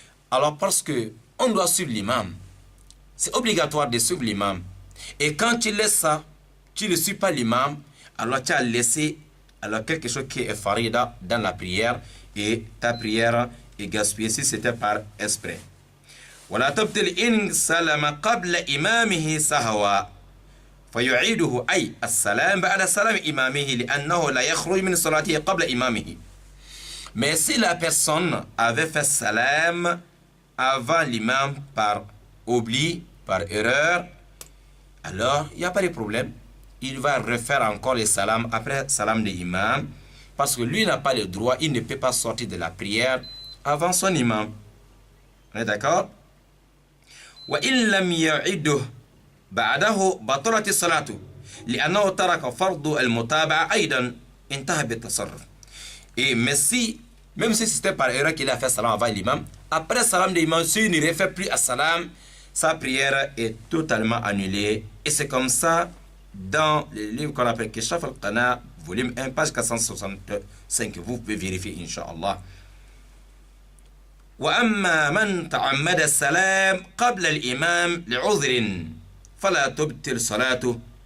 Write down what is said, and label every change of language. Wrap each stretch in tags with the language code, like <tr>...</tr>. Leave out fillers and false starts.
<fr>Alors parce que on doit suivre l'imam, c'est obligatoire de suivre l'imam, et quand tu laisses ça, tu ne suis pas l'imam, alors tu as laissé alors quelque chose qui est farida dans la prière, et ta prière est gaspillée si c'était par esprit.</fr> <ar>ولا تبطل إن سلم قبل إمامه سهوا فيعيده أي السلام بعد سلام إمامه لأنه لا يخرج من صلاته قبل إمامه.</ar> <fr>Mais si la personne avait fait salam avant l'imam par oubli, par erreur, alors il n'y a pas de problème. Il va refaire encore le salam après salam de l'imam, parce que lui n'a pas le droit, il ne peut pas sortir de la prière avant son imam. On est d'accord?</fr> <ar>وإن لم يعده بعده بطلت الصلاة لأنه ترك فرض المتابعة أيضا انتهى بالتصرف.</ar> <fr>Et mais si, même si c'était par erreur qu'il a fait salam avant l'imam, après salam de l'imam, s'il ne refait plus à salam, sa prière est totalement annulée. Et c'est comme ça dans le livre qu'on appelle Keshaf al-Qana, volume 1, page 465. Vous pouvez vérifier, Inch'Allah.</fr> <ar>وأما من تعمد السلام قبل الإمام لعذر فلا تبطل صلاته.</ar>